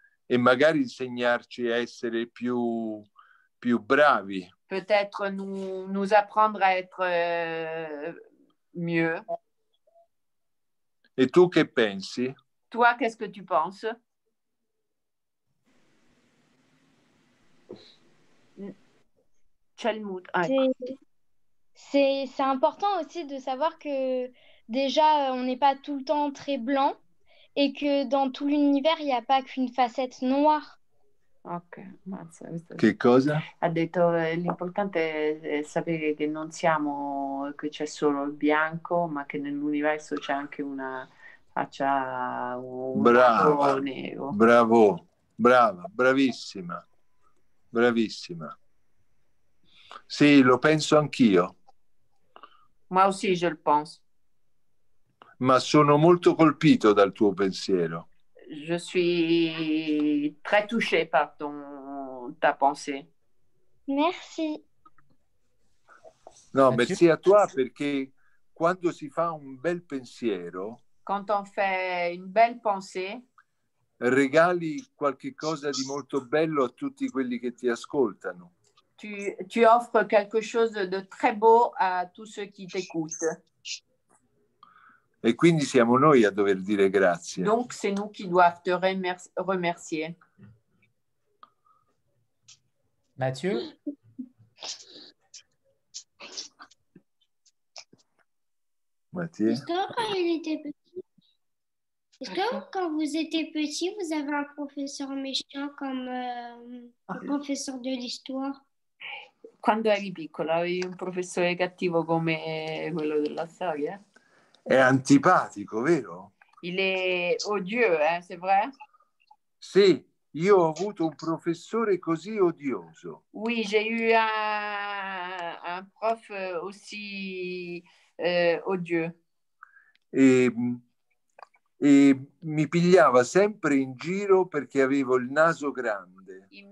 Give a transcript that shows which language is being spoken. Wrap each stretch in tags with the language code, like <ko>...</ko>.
<it>E magari insegnarci a essere più bravi.</it> <fr>Peut-être nous apprendre à être mieux.</fr> <it>E tu che pensi?</it> <fr>Toi, qu'est-ce que tu penses? C'est important aussi de savoir que déjà, on n'est pas tout le temps très blanc et que dans tout l'univers, il n'y a pas qu'une facette noire. Ok,</fr> <it>Che cosa? ha detto l'importante è sapere che non siamo, che c'è solo il bianco, ma che nell'universo c'è anche una faccia, un lato nero. Bravo, brava, bravissima, bravissima. Sì, lo penso anch'io,</it> <fr>Moi aussi, je le pense.</fr> <it>ma sono molto colpito dal tuo pensiero.</it> <fr>Je suis très touchée par ta pensée. Merci.</fr> <it>No,</it> <fr>merci a toi</fr> <it>perché quando si fa un bel pensiero,</it> <fr>Quand on fait une belle pensée,</fr> <it>regali qualche cosa di molto bello a tutti quelli che ti ascoltano.</it> <fr>tu offres quelque chose de très beau à tous ceux qui t'écoutent.</fr> <it>E quindi siamo noi a dover dire grazie.</it> <fr>Donc, c'est nous qui doivent te remercier. Mathieu? Mathieu? Est-ce que quand il était petit, est-ce que quand vous étiez petit, vous avez un professeur méchant comme le professeur de l'histoire?</fr> <it>Quando eri piccola avevi un professore cattivo come quello della storia? È antipatico, vero?</it> <fr>Il est odieux, hein, c'est vrai?</fr> <it>Sì, io ho avuto un professore così odioso.</it> <fr>Oui, j'ai eu un prof aussi odieux.</fr> <it>E mi pigliava sempre in giro perché avevo il naso grande.</it>